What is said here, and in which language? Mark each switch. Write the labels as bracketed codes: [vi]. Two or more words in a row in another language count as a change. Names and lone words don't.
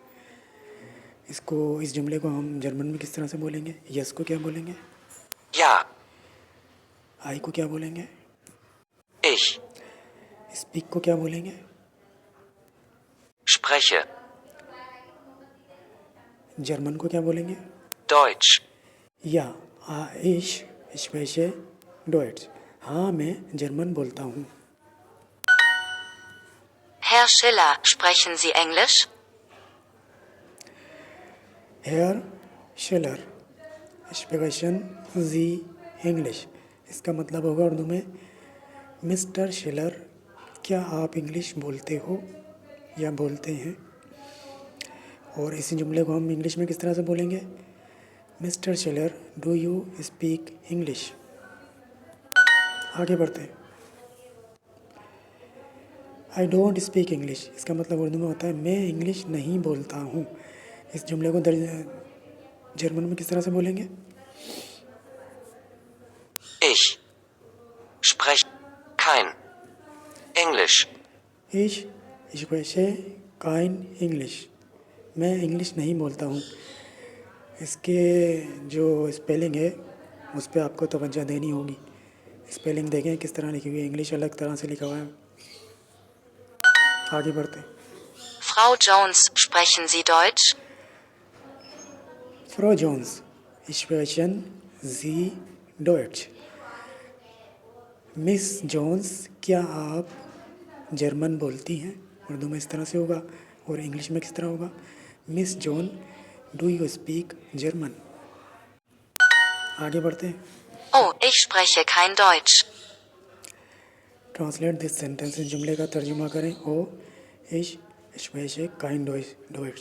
[ur] اس جملے کو ہم جرمن میں کس طرح سے بولیں گے. یس کو کیا بولیں گے. [de] Ja, [ur] آئی کو کیا بولیں گے. [de] ich [ur] سپیک کو کیا بولیں گے. [de] spreche. [ur] جرمن کو کیا بولیں گے? [de] Deutsch. या ich spreche Deutsch. [ur] ہاں میں جرمن بولتا ہوں. [de] Herr Schiller, sprechen Sie Englisch? Herr Schiller, sprechen Sie English. [ur] اس کا مطلب ہوگا اردو میں مسٹر شلر، کیا آپ انگلش بولتے ہو یا بولتے ہیں? اور اسی جملے کو ہم انگلش میں کس طرح سے بولیں گے? [en] Mister Schiller, do you speak English? [ur] آگے بڑھتے ہیں. [en] I don't speak English, [ur] اس کا مطلب اردو میں ہوتا ہے میں انگلش نہیں بولتا ہوں. اس جملے کو جرمن میں کس طرح سے بولیں گے? [de] Ich spreche kein Englisch. Ich spreche kein English. [ur] میں انگلش نہیں بولتا ہوں۔ اس کے جو سپیلنگ ہے اس پر آپ کو توجہ دینی ہوگی. سپیلنگ دیکھیں کس طرح لکھی ہوئی ہے۔ انگلش الگ طرح سے لکھا ہوا ہے. آگے بڑھتے ہیں. [de] Frau Jones, sprechen Sie Deutsch? Frau Jones, sprechen Sie Deutsch? [ur] مس جونز، کیا آپ جرمن بولتی ہیں? اردو میں اس طرح سے ہوگا. اور انگلش میں کس طرح ہوگا? [en] Miss John, do you speak German? [ur] آگے بڑھتے ہیں. [de] Oh, ich spreche kein Deutsch. [en] translate this sentence, [ur] اس جملے کا ترجمہ کریں. [de] Oh, ich spreche kein Deutsch.